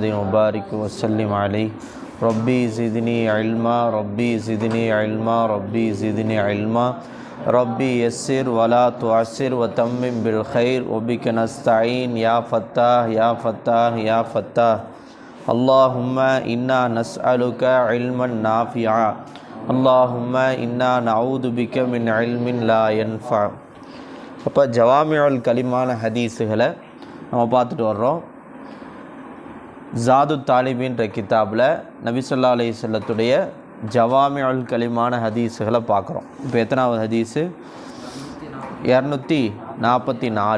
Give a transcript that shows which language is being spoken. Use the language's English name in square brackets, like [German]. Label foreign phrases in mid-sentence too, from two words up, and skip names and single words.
[Arabic] وبارك وسلم عليه ربي زدني علما ربي زدني علما ربي زدني علما ربي يسر ولا تعسر وتمم بالخير وبك نستعين يا فتاح يا فتاح يا فتاح اللهم إنا نسألك علما نافعا اللهم إنا نعوذ بك من علم لا ينفع. [Tamil] அப்போ [Arabic] جوامع الكلم [Tamil] ஹதீஸுகளை நம்ம பார்த்துட்டு வர்றோம். ஜாது தாலிபின்ற கிதாபில் நபி [Arabic] صلى الله عليه وسلم جوامع الكلم [Tamil] ஹதீஸுகளை பார்க்குறோம். இப்போ எத்தனாவது ஹதீஸு? 244.